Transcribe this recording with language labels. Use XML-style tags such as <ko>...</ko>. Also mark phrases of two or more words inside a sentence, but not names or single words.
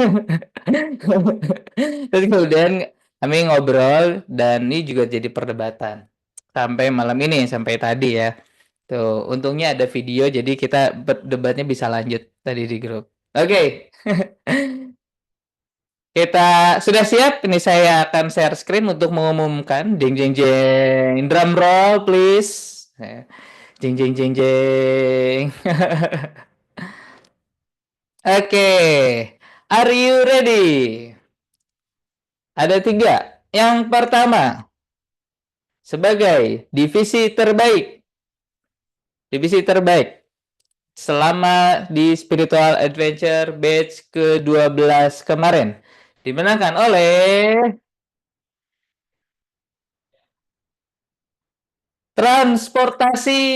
<id>Terus kemudian kami ngobrol dan ini juga jadi perdebatan sampai malam ini, sampai tadi ya. Tuh, untungnya ada video jadi kita debatnya bisa lanjut tadi di grup. Oke. Kita sudah siap. Ini saya akan</id> <en>share screen</en> <id>untuk mengumumkan. Jeng jeng jeng.</id> <en>Drum roll please.</en> <id>Jeng jeng jeng jeng.</id> <en>Oke. Are you ready?</en> <id>Ada 3. Yang pertama, sebagai divisi terbaik. Divisi terbaik selama di Spiritual Adventure batch ke-12 kemarin dimenangkan oleh transportasi.</id>